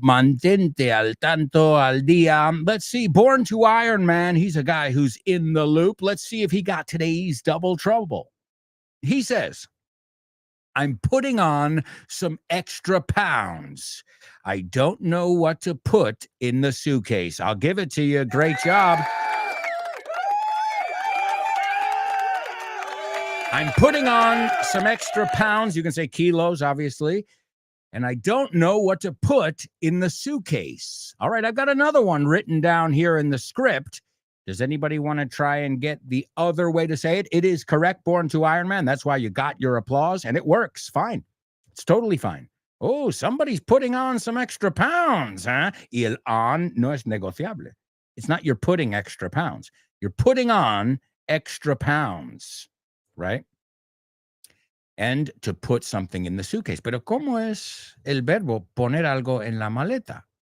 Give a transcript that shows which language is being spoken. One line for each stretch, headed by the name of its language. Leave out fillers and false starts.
Spanish: Mantente al tanto al día.
English: Let's see. Born to Iron Man. He's a guy who's in the loop. Let's see if he got today's double trouble. He says, I'm putting on some extra pounds. I don't know what to put in the suitcase. I'll give it to you. Great job. I'm putting on some extra pounds. You can say kilos, obviously. And I don't know what to put in the suitcase. All right, I've got another one written down here in the script. Does anybody want to try and get the other way to say it? It is correct, Born to Iron Man. That's why you got your applause, and it works. Fine. It's totally fine. Oh, somebody's putting on some extra pounds, huh?
Spanish: Y el on no es negociable.
English: It's not you're putting extra pounds. You're putting on extra pounds. Right? And to put something in the suitcase.
Spanish: Pero ¿cómo es el verbo poner algo en la maleta?